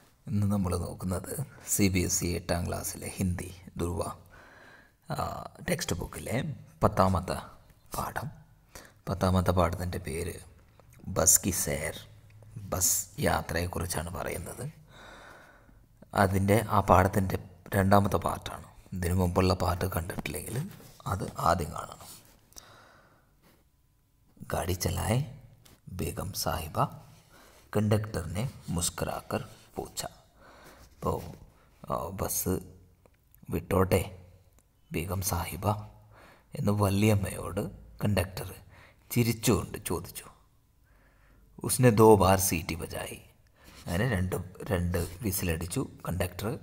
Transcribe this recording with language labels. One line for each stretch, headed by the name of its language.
Malayalam: ഇന്ന് നമ്മൾ നോക്കുന്നത് CBSE 8ാം ക്ലാസ്സിലെ ഹിന്ദി ദുർവ ടെക്സ്റ്റ് ബുക്കിലെ 10ാമത്തെ പാഠം. 10ാമത്തെ പാഠത്തിൻ്റെ പേര് ബസ് കി സേർ, ബസ് യാത്രയെക്കുറിച്ചാണ് പറയുന്നത്. അതിൻ്റെ ആ പാഠത്തിൻ്റെ 2ാമത്തെ പാർട്ടാണ്. ഇതിനു മുമ്പുള്ള പാർട്ട് കണ്ടിട്ടില്ലെങ്കിൽ അത് ആദ്യം കാണണം.
Hindi: गाड़ी चलाए बेगम साहिबा, कंडक्टर ने मुस्कुराकर पूछा.
Malayalam: അപ്പോൾ ബസ് വിട്ടോട്ടെ ബീഗം സാഹിബ എന്ന് വല്യമ്മയോട് കണ്ടക്ടർ ചിരിച്ചുകൊണ്ട് ചോദിച്ചു.
Hindi: ഉസ്നെ 2 ബാർ സീറ്റി ബജായി,
Malayalam: അങ്ങനെ രണ്ട് വിസിലടിച്ചു കണ്ടക്ടർ.